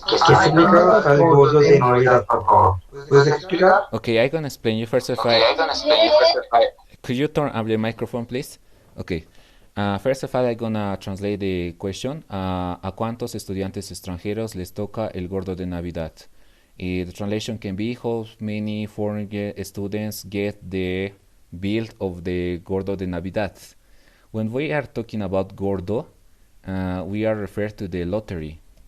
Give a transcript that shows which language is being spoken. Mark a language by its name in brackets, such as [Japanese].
[Spanish] ¿Qué significa el gordo de Navidad, por favor? ¿Puedes explicar? [English] Okay, I'm gonna explain you first of all. Could you turn up the microphone, please? Okay. First of all, I'm gonna translate the question. [Spanish] ¿A cuántos estudiantes extranjeros les toca el gordo de Navidad? [English] The translation can be how many foreign students get the build of the Gordo de Navidad. When we are talking about Gordo, we are referred to the lottery.